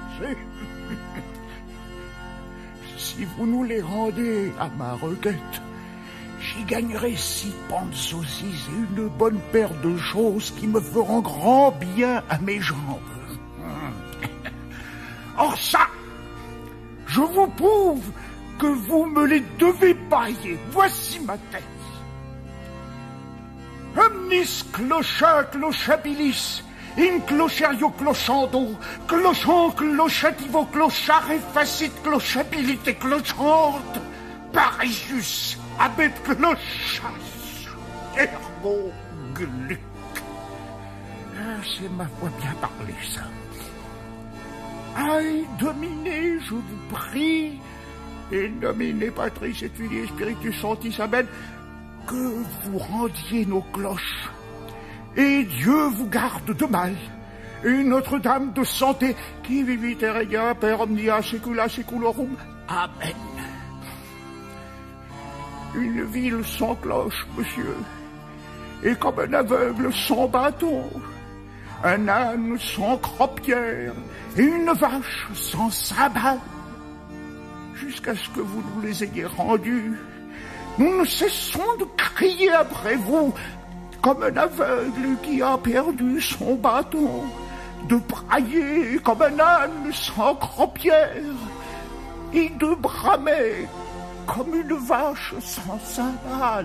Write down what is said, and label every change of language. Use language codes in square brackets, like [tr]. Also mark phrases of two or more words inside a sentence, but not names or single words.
[fr] Si vous nous les rendez à ma requête, j'y gagnerai 6 pans de saucisses et une bonne paire de choses qui me feront grand bien à mes jambes. Or ça, je vous prouve que vous me les devez payer. Voici ma tête. [la] Omnis clocha clochabilis, in clochario clochando, clochant clochativo clochare facit clochabilité clochante, parius abet clochas, ergo gluc. [fr] C'est ma voix bien parlée, ça. Aïe, dominez, je vous prie, [la] et nominez Patris et Filii Spiritus Sanctis Amen, [fr] que vous rendiez nos cloches, et Dieu vous garde de mal, et Notre-Dame de santé, [la] qui vivit et régna per omnia saecula saeculorum. [fr] Amen. Une ville sans cloche, monsieur, est comme un aveugle sans bâton, un âne sans cropière, et une vache sans sabbat. Jusqu'à ce que vous nous les ayez rendus, nous ne cessons de crier après vous, comme un aveugle qui a perdu son bâton, de brailler comme un âne sans cropière, et de bramer comme une vache sans sabbat.